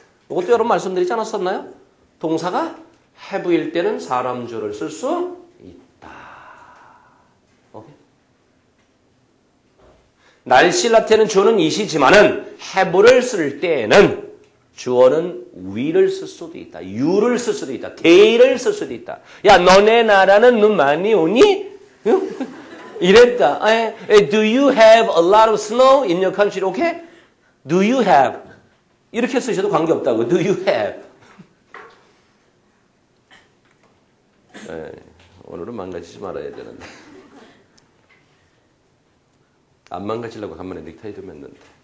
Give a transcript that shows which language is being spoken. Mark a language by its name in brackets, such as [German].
[Korean] 이것도 여러분 말씀드리지 않았었나요? 동사가 have일 때는 사람 주어를 쓸 수 있다. 오케이? 날씨 나타내는 주어는 이시지만은 have를 쓸 때에는 주어는 we를 쓸 수도 있다. you를 쓸 수도 있다. they를 쓸 수도 있다. 야, 너네 나라는 눈 많이 오니? 이랬다. [English] Do you have a lot of snow in your country? Okay? Do you have? [Korean] 이렇게 쓰셔도 관계없다고. [English] Do you have? [Korean] 오늘은 망가지지 말아야 되는데. 안 망가지려고 간만에 넥타이도 맸는데.